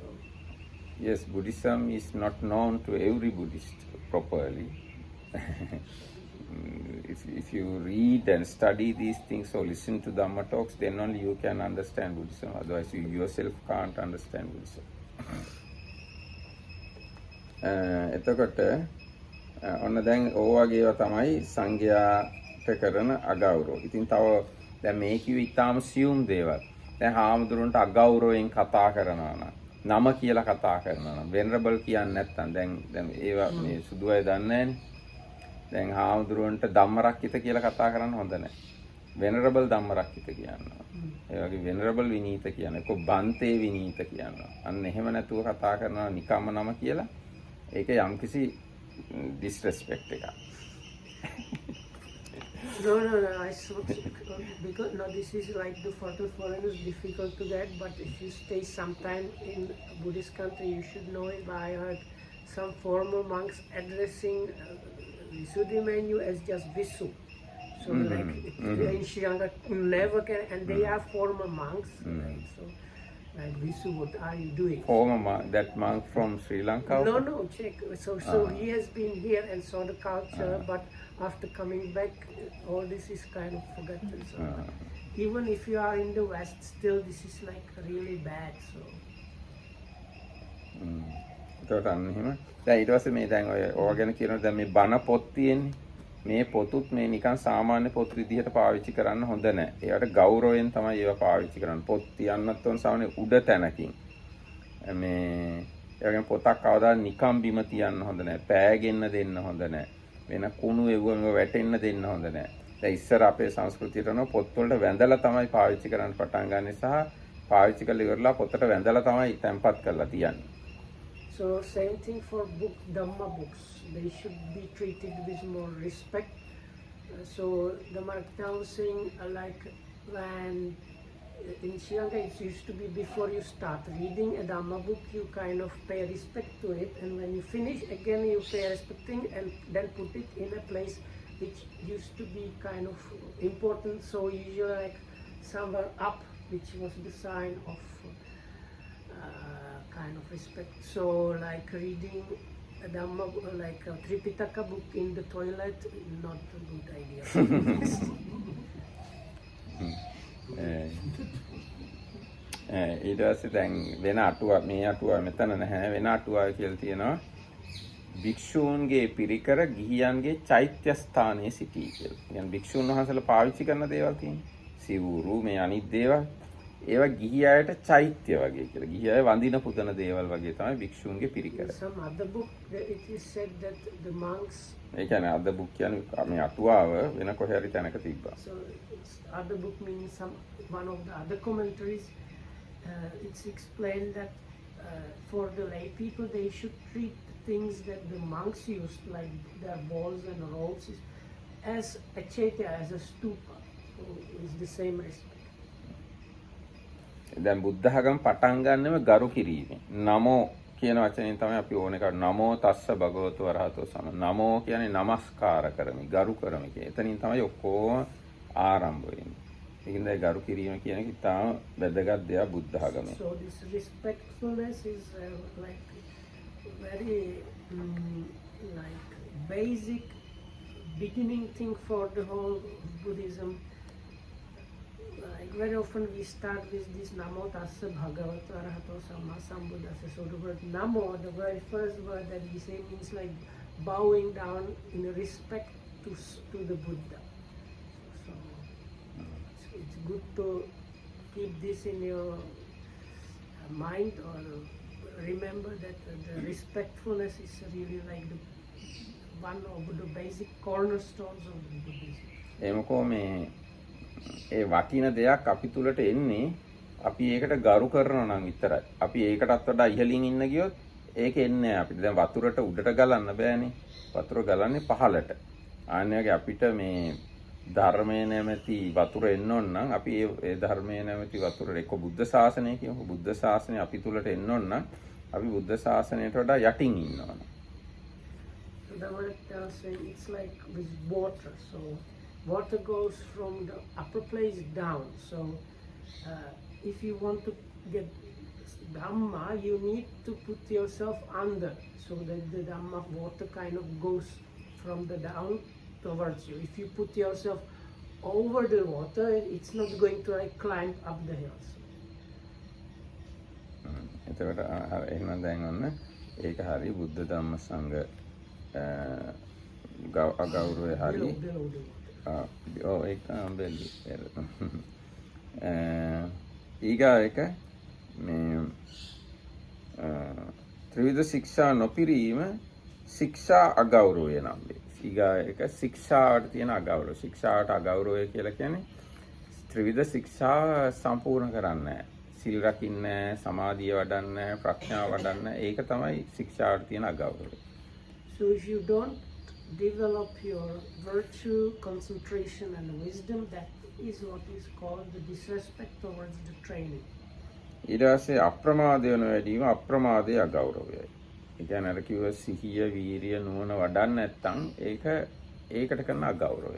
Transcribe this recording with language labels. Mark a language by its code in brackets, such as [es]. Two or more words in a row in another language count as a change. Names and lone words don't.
[en] Yes, Buddhism is not known to every Buddhist properly. If you read and study these things or listen to Dhamma talks, then only you can understand Buddhism. Otherwise, you yourself can't understand Buddhism. [si] එතකොට ඔන්න දැන් ඕවගේව තමයි සංඝයාට කරන අගෞරව. ඉතින් තව දැන් මේ කිව්ව ඉතාම සියුම් දේවල්. දැන් හාමුදුරන්ට අගෞරවයෙන් කතා කරනවා නම් නම කියලා කතා කරනවා නම් වෙනරබල් කියන්නේ නැත්තම් දැන් ඒවා මේ සුදු අය දන්නේ නැහැනේ. දැන් හාමුදුරන්ට ධම්මරක්කිත කියලා කතා කරන්න හොඳ නැහැ. වෙනරබල් ධම්මරක්කිත කියනවා. ඒ වගේ වෙනරබල් විනීත කියනවා. ඒක බන්තේ විනීත කියනවා. අන්න එහෙම නැතුව කතා කරනවා නිකම්ම නම කියලා. ඒක යම්කිසි disrespect එකක්. [en] No, I saw because no, this is like the photo foreigners difficult to get. But if you stay sometime in Buddhist country, you should know it by heart. Some former monks addressing Visuddhi menu as just Visu. So like in Sri Lanka, never can, and they are former monks. Right? So like Visu, what are you doing? Former monk, that monk from Sri Lanka? No, check. So he has been here and saw the culture, but after coming back, all this is kind of forgotten. So even if you are in the West, still this is like really bad. So. [si] එතකොට අන්න එහෙම. දැන් ඊට පස්සේ මේ දැන් ඔය ගැන කියනවා දැන් මේ බණ පොත් තියෙන්නේ. මේ පොතුත් මේ නිකන් සාමාන්‍ය පොත් විදිහට පාවිච්චි කරන්න හොඳ නැහැ. ඒවට ගෞරවයෙන් තමයි ඒවා පාවිච්චි කරන්න. පොත් තියන්නත් ඕන සාමාන්‍ය උඩ තැනකින්. මේ ඒ වගේම පොතක් කවදා නිකන් බිම තියන්න හොඳ නැහැ. පෑගෙන්න දෙන්න හොඳ නැහැ. වෙන කුණු එව්වම වැටෙන්න දෙන්න හොඳ නැහැ. දැන් ඉස්සර අපේ සංස්කෘතියට නෝ පොත් වලට වැඳලා තමයි පාවිච්චි කරන්න පටන් ගන්න සහ පාවිච්චි කරලා ඉවරලා පොතට වැඳලා තමයි තැම්පත් කරලා තියන්නේ. [en] So same thing for Dhamma books. They should be treated with more respect. So the Markta was saying like when in Sri Lanka it used to be before you start reading a Dhamma book, you kind of pay respect to it, and when you finish again you pay respecting and then put it in a place which used to be kind of important. So usually like somewhere up, which was the sign of kind of respect. So like reading a Dhamma, like a Tripitaka book in the toilet, not a good idea. [si] ඊට පස්සේ දැන් වෙන අටුවා මේ අටුවා මෙතන නැහැ වෙන අටුවා කියලා තියෙනවා භික්ෂූන්ගේ පිරිකර ගිහියන්ගේ චෛත්‍ය ස්ථානයේ සිටී කියලා. يعني භික්ෂූන් වහන්සේලා පාවිච්චි කරන දේවල් තියෙන්නේ. සිවුරු මේ අනිත් දේවල් ඒවා ගිහි අයට චෛත්‍ය වගේ කියලා. ගිහි අය වඳින පුදන දේවල් වගේ තමයි භික්ෂූන්ගේ පිරිකර. [en] Some other book it is said that the monks. [si] ඒ කියන්නේ [en] other book [si] කියන්නේ මේ අටුවාව වෙන කොහේ හරි තැනක තිබ්බා. [en] So other book means one of the other commentaries. It's explained that for the lay people they should treat things that the monks used, like their balls and rolls, as a chaitya, as a stupa. So it's the same respect. [si] දැන් බුද්ධ ධර්ම පටන් ගන්නෙම ගරු කිරීමෙන්. නමෝ කියන වචනයෙන් තමයි අපි ඕනේ කරන්නේ. [pi] නමෝ තස්ස භගවතු වරහතෝ සම. [si] නමෝ කියන්නේ নমස්කාර කරමි, ගරු කරමි කියන. එතනින් තමයි ඔක්කොම ආරම්භ වෙන්නේ. ඒකින්ද ගරු කිරීම කියන එක ඉතාම වැදගත් දෙයක් බුද්ධ ධර්මයේ. [en] So this respectfulness is like very like basic beginning thing for the whole Buddhism. Like very often we start with this [pi] Namo Tassa Bhagavata Arahato Samma Sambuddhassa. [en] So the word Namo, the very first word that we say means like bowing down in respect to the Buddha. So it's good to keep this in your mind or remember that the respectfulness is really like the one of the basic cornerstones of the Buddhism. [si] එමකෝ මේ ඒ වටින දෙයක් අපි තුලට එන්නේ අපි ඒකට ගරු කරනවා නම් විතරයි. අපි ඒකටත් වඩා ඉහළින් ඉන්න ගියොත් ඒක එන්නේ නැහැ අපිට. දැන් වතුරට උඩට ගලන්න බෑනේ. වතුර ගලන්නේ පහළට. ආන්නේගේ අපිට මේ ධර්මයේ නැමැති වතුර එන්න ඕන නම් අපි ඒ ධර්මයේ නැමැති වතුර එක්ක බුද්ධ ශාසනය කියමු. බුද්ධ ශාසනය අපි තුලට එන්න ඕන නම් අපි බුද්ධ ශාසනයට වඩා යටින් ඉන්න ඕන. [en] The word saying it's like with water. So water goes from the upper place down. So if you want to get Dhamma, you need to put yourself under so that the Dhamma water kind of goes from the down towards you. If you put yourself over the water, it's not going to like climb up the hills. [si] එතකොට එහෙනම් දැන් ඔන්න ඒක හරි බුද්ධ ධම්ම සංඝ අගෞරවය හරි ඒක බෙල්ලි ඊගා එක මේ ත්‍රිවිධ ශික්ෂා නොපිරීම ශික්ෂා අගෞරවය නම් වේ. ඊගා එක ශික්ෂාවට තියෙන අගෞරවය. ශික්ෂාවට අගෞරවය කියලා කියන්නේ ත්‍රිවිධ ශික්ෂා සම්පූර්ණ කරන්නේ නැහැ. සිල් රකින්නේ නැහැ, සමාධිය වඩන්නේ නැහැ, ප්‍රඥාව වඩන්නේ නැහැ. ඒක තමයි ශික්ෂාවට තියෙන අගෞරවය. [en] So if you don't develop your virtue, concentration and wisdom, that is what is called the disrespect towards the training. [si] ඊට පස්සේ අප්‍රමාදය වෙන වැඩිම අප්‍රමාදයේ අගෞරවයයි. ඒ කියන්නේ අර කිව්ව සිහිය, වීරිය, නුවණ වඩන්න නැත්නම් ඒකට කරන අගෞරවය.